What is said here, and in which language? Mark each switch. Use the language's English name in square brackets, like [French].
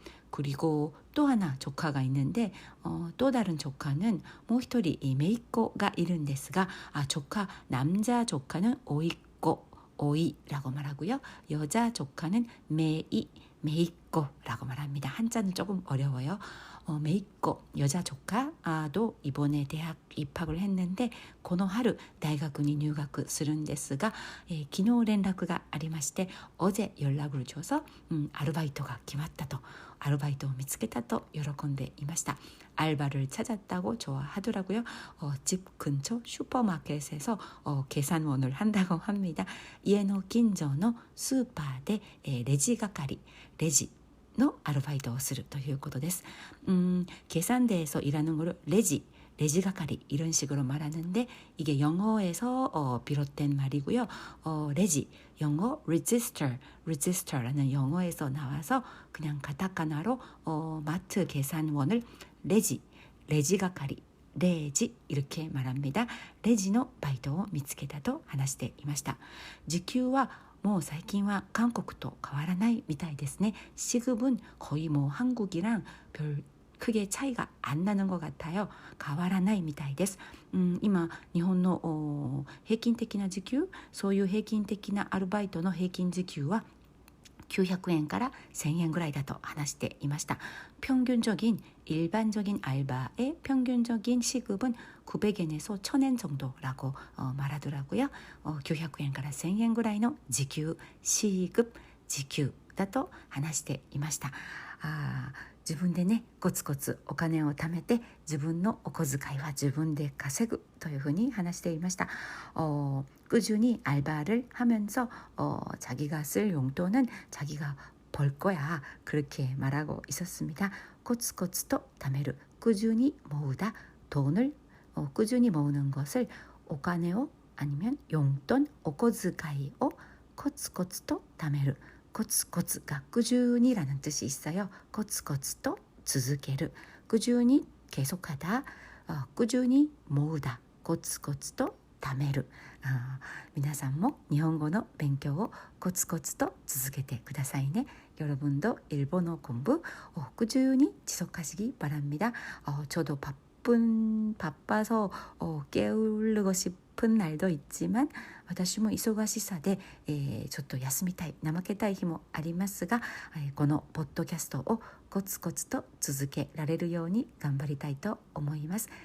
[Korean] 그리고 또 하나 조카가 있는데 또 다른 조카는 뭐 [Japanese] 一人姪っ子がいるんですが [Korean] 조카 남자 조카는 오이꼬 오이라고 말하고요. 여자 조카는 메이꼬라고 말합니다. 한자는 조금 어려워요. 메이꼬 여자 조카도 이번에 대학 입학을 했는데 [Japanese] この春大学に入学するんですが、昨日連絡がありまして [Korean] 어제 연락을 줘서 아르바이트가 [Japanese] 決まったと [Korean] 아르바이트 [Japanese] を見つけたと喜んでいました。 [Korean] 알바를 찾았다고 좋아하더라고요. 집 근처 슈퍼마켓에서 계산원을 한다고 합니다. [Japanese] 家の近所のスーパーでレジ係レジのアルバイトをするということです。 [Korean] 계산대에서 일하는 거를 레지 레지가카리 이런 식으로 말하는데 이게 영어에서 비롯된 말이고요. 레지 영어 register라는 영어에서 나와서 그냥 가타카나로 마트 계산원을 레지가카리レジ 이렇게 말합니다. [Japanese] 레지의 バイトを見つけたと話していました。時給はもう最近は韓国と変わらないみたいですね。 [Korean] 시급은 거의 뭐 한국이랑 별 크게 차이가 안 나는 것 같아요. [Japanese] 変わらないみたいです。今日本の平均的な時給、そういう平均的なアルバイトの平均時給は900円から1000円ぐらいだと話していました。 [Korean] 평균적인 일반적인 알바의 평균적인 시급은 900엔에서 1000엔 정도라고 말하더라고요. [Japanese] 900엔から1000円ぐらいの時給、시급、時給だと話していました。自分でねコツコツお金を貯めて自分のお小遣いは自分で稼ぐというふうに話していました。 [Korean] 꾸준히 알바를 하면서 자기가 쓸 용돈은 자기가 벌 거야 그렇게 말하고 있었습니다. 코츠코츠도 貯める 꾸준히 모으다 돈을 꾸준히 모으는 것을 お金を 아니면 용돈 お小遣いを 코츠코츠도 貯める 코츠코츠가 꾸준히라는 뜻이 있어요. [Japanese] 코츠코츠도 続ける [Korean] 꾸준히 계속하다 꾸준히 모으다 [Japanese] 코츠코츠도 貯める皆さんも日本語の勉強をコツコツと続けてくださいね。 [Korean] 여러분도 일본어 공부 꾸준히 지속하시기 바랍니다. 저도 바빠서 깨우르고 싶은 날도 있지만 [Japanese] 私も忙しさで、ちょっと休みたい怠けたい日もありますが、このポッドキャストをコツコツと続けられるように頑張りたいと思います。